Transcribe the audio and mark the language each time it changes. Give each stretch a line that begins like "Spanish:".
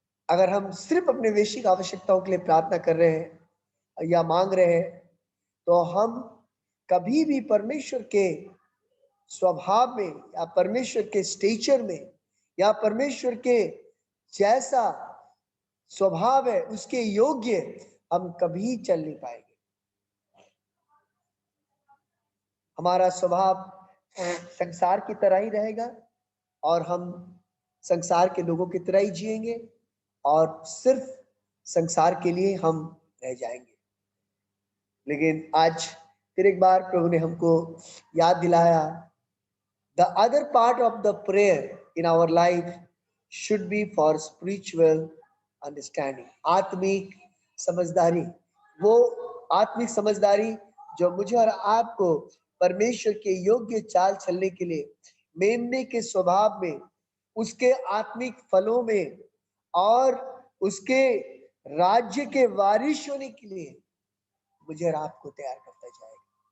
Hindi: अगर हम सिर्फ अपने बेसिक आवश्यकताओं के लिए प्रार्थना कर रहे हैं या मांग रहे हैं, तो हम कभी भी परमेश्वर के स्वभाव में या परमेश्वर के स्टेचर में या परमेश्वर के जैसा स्वभाव है उसके योग्य हम कभी चल नहीं पाएंगे। हमारा स्वभाव संसार की तरह ही रहेगा और हम संसार के लोगों की तरह ही जिएंगे और सिर्फ संसार के लिए हम रह जाएंगे। लेकिन आज फिर एक बार प्रभु ने हमको याद दिलाया,
English: the other part of the prayer in our life should be for spiritual understanding,
Hindi: आत्मिक समझदारी। वो आत्मिक समझदारी जो मुझे और आपको परमेश्वर के योग्य चाल चलने के लिए, मेमने के स्वभाव में, उसके आत्मिक फलों में और उसके राज्य के वारिश होने के लिए मुझे और आपको तैयार करता जाएगा।